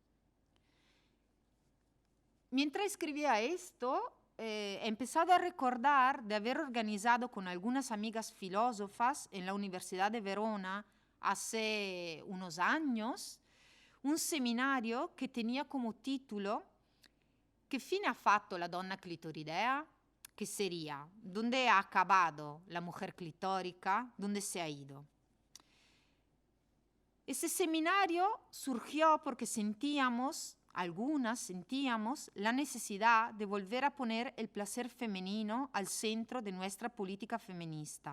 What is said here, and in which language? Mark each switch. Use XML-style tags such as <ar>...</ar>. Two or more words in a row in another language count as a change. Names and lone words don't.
<es>Mientras escribía esto, he empezado a recordar de haber organizado con algunas amigas filósofas en la Universidad de Verona hace unos años un seminario que tenía como título</es> <it>«Che fine ha fatto la donna clitoridea?»,</it> <es>que sería «¿Dónde ha acabado la mujer clitórica? ¿Dónde se ha ido?». Ese seminario surgió porque algunas sentíamos la necesidad de volver a poner el placer femenino al centro de nuestra política feminista.</es>